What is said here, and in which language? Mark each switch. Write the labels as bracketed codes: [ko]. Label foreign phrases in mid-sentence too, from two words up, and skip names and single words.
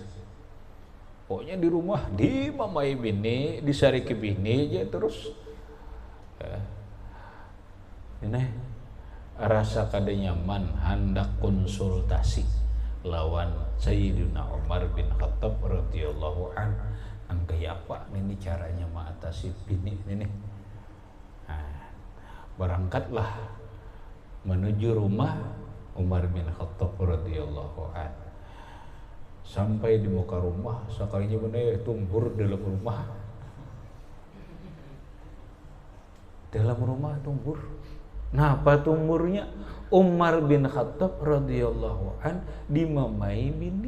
[bjn] Pokoknya di rumah dimamai bini, disariki bini aja terus. Ini rasa kada nyaman, hendak konsultasi lawan Sayyidina Umar bin Khattab [ar] رضي الله عنه. [bjn] Kayak apa ini caranya mengatasi bini ini? Nah, berangkatlah menuju rumah Umar bin Khattab [ar] رضي الله عنه. [bjn] Sampai di muka rumah, sekalinya benar tumbur dalam rumah. Dalam rumah tumbur. Nah, apa tumburnya? Umar bin Khattab [ar] رضي الله عن [bjn] dimamai bini.